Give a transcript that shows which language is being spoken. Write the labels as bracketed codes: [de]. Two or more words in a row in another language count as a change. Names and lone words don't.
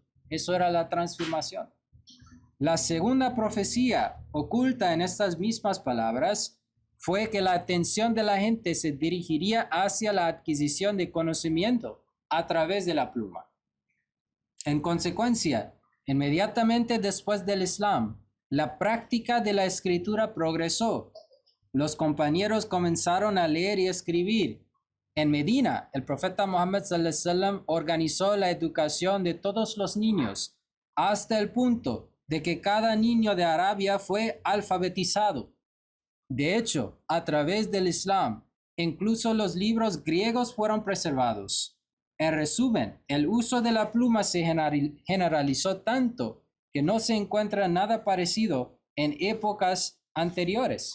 [es] Eso era la transformación. La segunda profecía oculta en estas mismas palabras fue que la atención de la gente se dirigiría hacia la adquisición de conocimiento a través de la pluma. En consecuencia, inmediatamente después del Islam, la práctica de la escritura progresó. Los compañeros comenzaron a leer y escribir. En Medina, el profeta Muhammad [ar] صلى الله عليه وسلم [es] organizó la educación de todos los niños hasta el punto de que cada niño de Arabia fue alfabetizado. De hecho, a través del Islam, incluso los libros griegos fueron preservados. En resumen, el uso de la pluma se generalizó tanto que no se encuentra nada parecido en épocas anteriores.